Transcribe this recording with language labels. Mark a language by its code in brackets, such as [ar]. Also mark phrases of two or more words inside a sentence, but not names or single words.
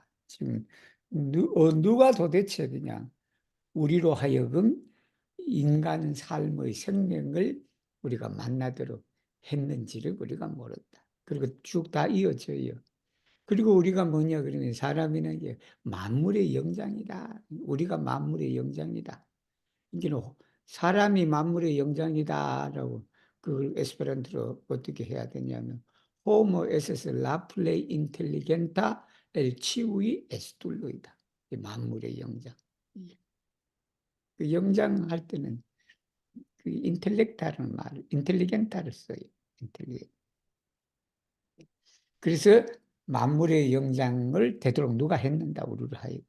[ko] 지금 누가 도대체 그냥 우리로 하여금 인간 삶의 생명을 우리가 만나도록 했는지를 우리가 모른다. 그리고 쭉 다 이어져요. 그리고 우리가 뭐냐 그러면 사람이는 이제 만물의 영장이다. 우리가 만물의 영장이다. 이게 사람이 만물의 영장이다라고 그걸 에스페란토로 어떻게 해야 되냐면 [eo] Homo es la plei intelligenta el chiui estullo [ko] 이다. 만물의 영장. 그 영장 할 때는 그 인텔렉타라는 말, 인텔리겐타를 써요. 인텔리. 그래서 만물의 영장을 되도록 누가 했는다 우리를 하여금.